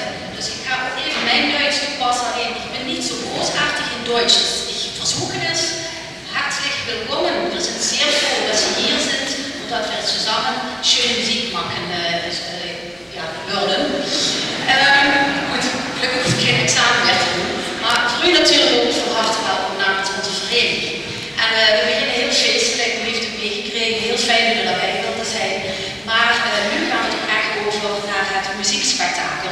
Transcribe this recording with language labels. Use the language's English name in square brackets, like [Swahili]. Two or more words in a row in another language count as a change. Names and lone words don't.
[Dutch] Dus ik ga ook even mijn Duits toepassen, alleen ik ben niet zo großartig in Duits. Dus ik [German] versuche es. Herzlich willkommen. Wir sind sehr froh, dass Sie hier sind und dass wir zusammen schöne Musik machen würden. [Dutch] Goed, gelukkig hoef ik geen examen meer te doen. Maar voor u natuurlijk ook van harte welkom namens onze vereniging. En we beginnen heel feestelijk, u heeft het meegekregen, heel fijn dat u erbij wilden zijn. Maar nu gaan we toch echt over naar het muziekspektakel.